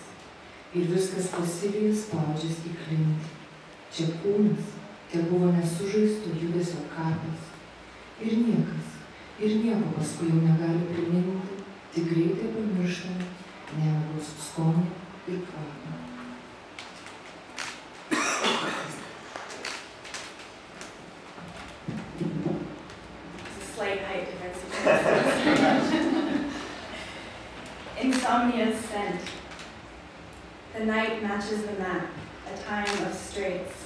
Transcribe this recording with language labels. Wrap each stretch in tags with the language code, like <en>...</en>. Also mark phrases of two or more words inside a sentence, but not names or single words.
<lt>Ir viskas pasyviai spaudžias į klintį. Čia kūnas, te buvo nesužaisto judesio kapas. Ir nieko paskui jau negali priminti, tik greitai pamirštame nemigos skonį ir kvapą.</lt> <en>It's a slight height difference. Insomnia's scent. The night matches the map, a time of straits.</en>